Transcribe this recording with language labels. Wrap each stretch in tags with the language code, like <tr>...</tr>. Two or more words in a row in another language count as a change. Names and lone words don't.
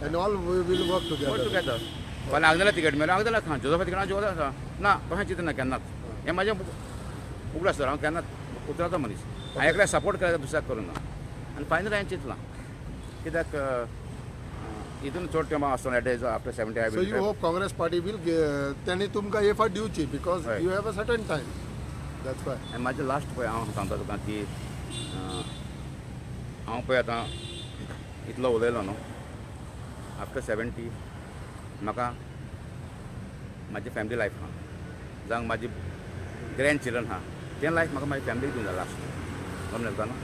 <en>and all will work together टुगेदर.</en> <kok>फाल्यां आग्नेला तिकेट मेळ्ळा आग्नेला खा जोजफा तिकेट जोजफ आसा ना तशें चिंतून ना केन्नाच. हें म्हाजें उगड आसता हांव केन्नाच उतराचो मनीस. हांवें एकल्याक सपोर्ट करायचा दुसऱ्याक करूं ना. आनी फायनल हांवें चिंतलां कित्याक हितून चड टायम आसतना</kok> <en>at age after 70 So you hope Congress party will</en> <kok>त्यांनी तुमकां हे फावट दिवची</kok> <en>because Right. you have a certain time. That's why.</en> <kok>आनी म्हाजें लास्ट पळय हांव सांगता तुका की हांव पळय आतां इतलो उलयलो न्हू आफ्टर 70 म्हाका म्हाजी</kok> <en>family life</en> <kok>आहा जावं म्हाजी</kok> <en>grand children</en> <kok>आहा तें लायफ म्हाका म्हाजी फॅमिलीक दिवन जाय लास्ट समजता न्हू.</kok>